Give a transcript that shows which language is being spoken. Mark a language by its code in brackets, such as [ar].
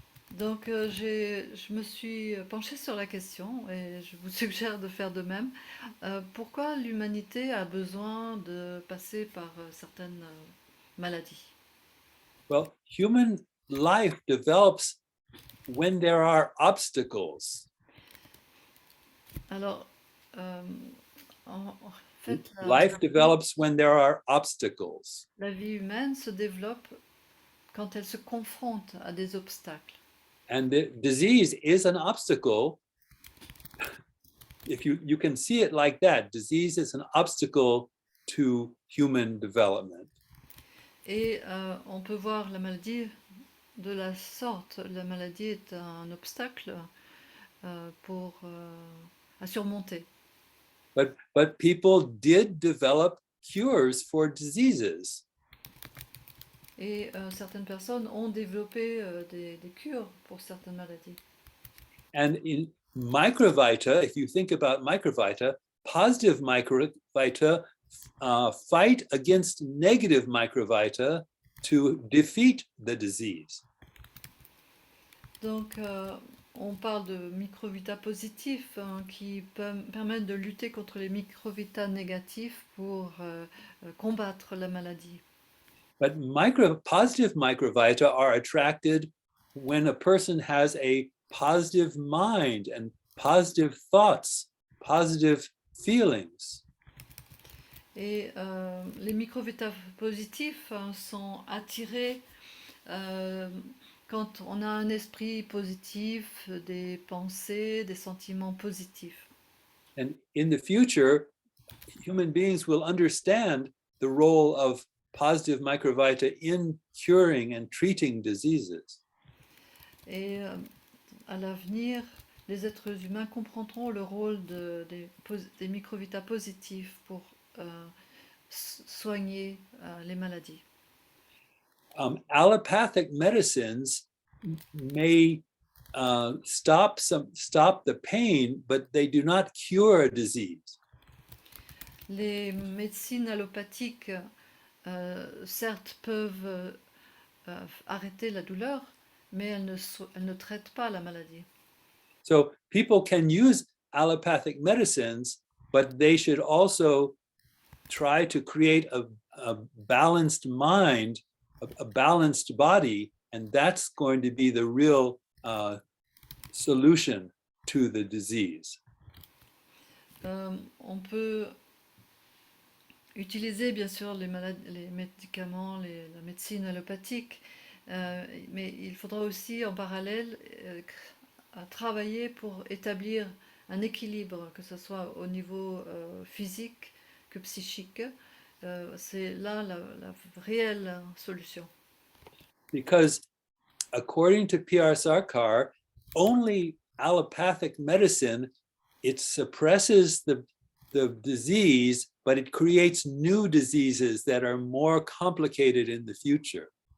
[fr] Donc je me suis penchée sur la question et je vous suggère de faire de même. Pourquoi l'humanité a besoin de passer par certaines maladies? [en] Well, human life develops when there are obstacles. [fr] Alors, en fait, [en] Life develops when there are obstacles. [fr] la vie humaine se développe quand elle se confronte à des obstacles. [en] And the disease is an obstacle. If you can see it like that, disease is an obstacle to human development. [fr] Et on peut voir la maladie de la sorte. La maladie est un obstacle à surmonter. [en] But people did develop cures for diseases. [fr] Et certaines personnes ont développé des cures pour certaines maladies. [en] And in Microvita, if you think about Microvita, positive Microvita fight against negative Microvita to defeat the disease. [fr] Donc, on parle de microvita positifs qui permettent de lutter contre les microvita négatifs pour combattre la maladie. [en] But positive microvita are attracted when a person has a positive mind and positive thoughts, positive feelings. [fr] Et les microvita positifs sont attirés quand on a un esprit positif, des pensées, des sentiments positifs. [en] And in the future, human beings will understand the role of positive microvita in curing and treating diseases. [fr] Et à l'avenir, les êtres humains comprendront le rôle des microvitas positifs pour soigner les maladies. [en] Allopathic medicines may stop the pain, but they do not cure a disease. [fr] Les médecines allopathiques, certes, peuvent arrêter la douleur, mais elles ne traitent pas la maladie. [en] So people can use allopathic medicines, but they should also try to create a balanced mind, a balanced body, and that's going to be the real solution to the disease. [fr] On peut utiliser bien sûr les médicaments, la médecine allopathique, mais il faudra aussi en parallèle travailler pour établir un équilibre, que ce soit au niveau physique que psychique. C'est là la réelle solution. [en] Because according to P.R. Sarkar, only allopathic medicine, it suppresses the disease, but it creates new diseases that are more complicated in the future.